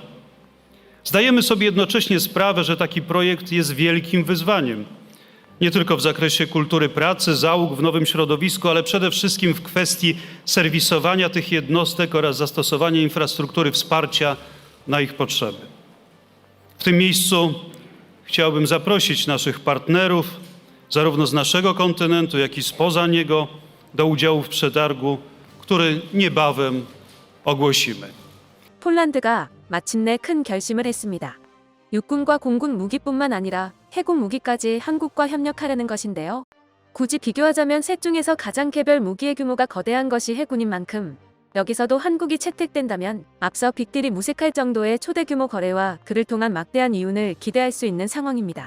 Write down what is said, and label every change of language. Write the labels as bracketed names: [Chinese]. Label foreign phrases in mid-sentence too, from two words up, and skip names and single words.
[Polish] Zdajemy sobie jednocześnie sprawę, że taki projekt jest wielkim wyzwaniem, nie tylko w zakresie kultury pracy, załóg w nowym środowisku, ale przede wszystkim w kwestii serwisowania tych jednostek oraz zastosowania infrastruktury wsparcia na ich potrzeby. W tym miejscu chciałbym zaprosić naszych partnerów, zarówno z naszego kontynentu, jak i spoza niego, do udziału w przetargu, który niebawem ogłosimy. [Korean] 폴란드가 마침내 큰 결심을 했습니다. 육군과 공군 무기뿐만 아니라 해군 무기까지 한국과 협력하려는 것인데요. 굳이 비교하자면 셋 중에서 가장 개별 무기의 규모가 거대한 것이 해군인 만큼 여기서도 한국이 채택된다면 앞서 빅딜이 무색할 정도의 초대 규모 거래와 그를 통한 막대한 이윤을 기대할 수 있는 상황입니다.